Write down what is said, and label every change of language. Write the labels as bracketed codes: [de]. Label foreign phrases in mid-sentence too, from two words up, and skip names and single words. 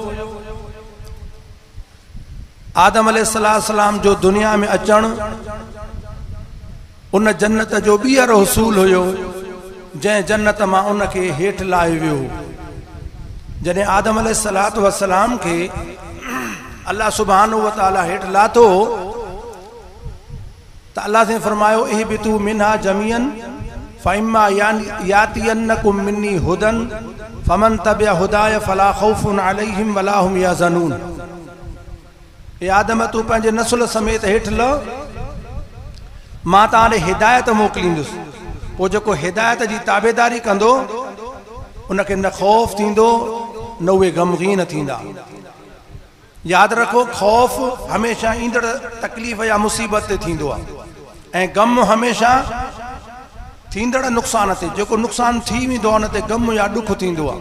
[sd] आदम अलैहिस्सलाम जो दुनिया में अचण उन जन्नत जो ॿीहर हुसूल हुयो, जंहिं जन्नत मां उनखे हेठि लाहे वियो। जॾहिं आदम अलैहिस्सलाम खे अल्लाह [ar] سبحانه وتعالى [sd] हेठि लाथो त अल्लाह से फरमायो, [ar] اهبطوا منها جميعا فإما يأتينكم مني هدى فمن تبع هداي فلا خوف عليهم ولا هم يحزنون. [sd] ए आदम तू पंहिंजे नस्ल समेत हेठि ल, मां तव्हां ॾे हिदायत मोकिलींदुसि, पोइ जेको हिदायत जी ताबेदारी कंदो उनखे न खौफ़ थींदो न उहे गमगीन थींदा। यादि रखो, खौफ़ हमेशह ईंदड़ तकलीफ़ या मुसीबत ते थींदो आहे ऐं गम हमेशह थींदड़ नुक़सान ते, जेको नुक़सान थी वेंदो आहे उन ते गम या ॾुख थींदो आहे।